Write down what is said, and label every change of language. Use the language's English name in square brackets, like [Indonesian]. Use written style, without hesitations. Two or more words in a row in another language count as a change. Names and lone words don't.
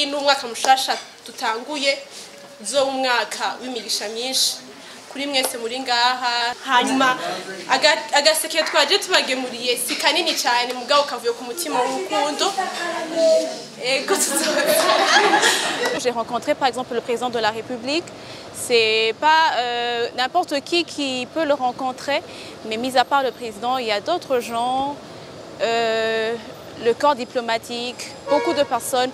[Rundi] n'umwaka mushasha dutanguye zo umwaka w'imigisha myinshi kuri mwese muri ngaha hanyuma agaseke twaje tubagemuriye si kanini cyane mugabo kavuye ku mutima w'urukundo. [French] J'ai rencontré par exemple le président de la République. C'est pas n'importe qui peut le rencontrer, mais mis à part le président, il y a d'autres gens, le corps diplomatique, beaucoup de personnes.